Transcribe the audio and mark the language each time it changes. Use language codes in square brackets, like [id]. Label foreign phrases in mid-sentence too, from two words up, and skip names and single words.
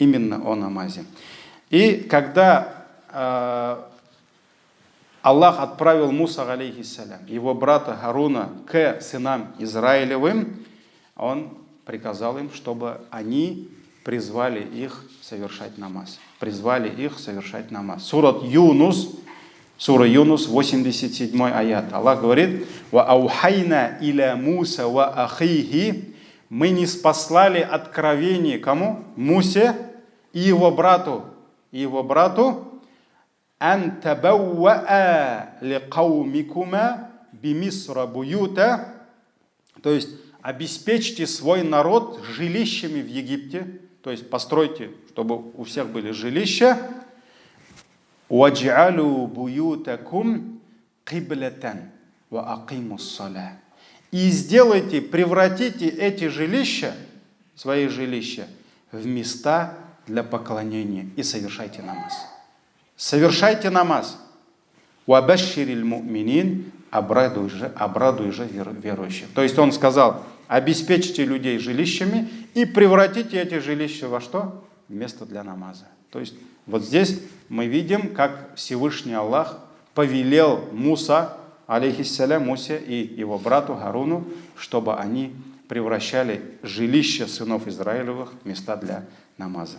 [ru] И когда Аллах отправил Муса, алейхиссалям, его брата Харуна к сынам Израилевым, он приказал им, чтобы они призвали их совершать намаз. Сура Юнус, 87 аят. Аллах говорит, [ar] «وأوحينا إلى موسى وأخيه», [ru] мы не спаслали откровение кому? Мусе и его брату. [ar] «أن تبوءا لقومكما بمصر بيوتا», [ru] то есть обеспечьте свой народ жилищами в Египте, то есть постройте, чтобы у всех были жилища. [ar] «واجعلوا بيوتكم قبلة وأقيموا الصلاة». [ru] И превратите эти жилища, свои жилища, в места для поклонения и совершайте намаз. [ar] «وبشر المؤمنين», [ru] обрадуй же верующих. То есть он сказал, обеспечьте людей жилищами и превратите эти жилища во что? Место для намаза. То есть вот здесь мы видим, как Всевышний Аллах повелел Муса, алейхиссалям, Мусе и его брату Харуну, чтобы они превращали жилища сынов Израилевых в места для намаза.